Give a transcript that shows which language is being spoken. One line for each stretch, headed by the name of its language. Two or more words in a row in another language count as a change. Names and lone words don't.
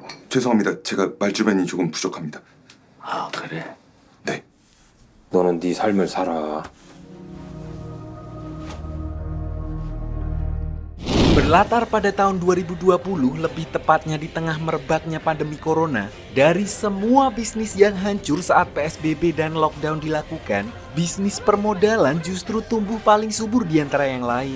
Korean: 죄송합니다. 제가 말주변이 조금 부족합니다. 아, 그래? 네. 너는 네 삶을 살아.
Indonesian: Berlatar pada tahun 2020, lebih tepatnya di tengah merebaknya pandemi corona, dari semua bisnis yang hancur saat PSBB dan lockdown dilakukan, bisnis permodalan justru tumbuh paling subur di antara yang lain.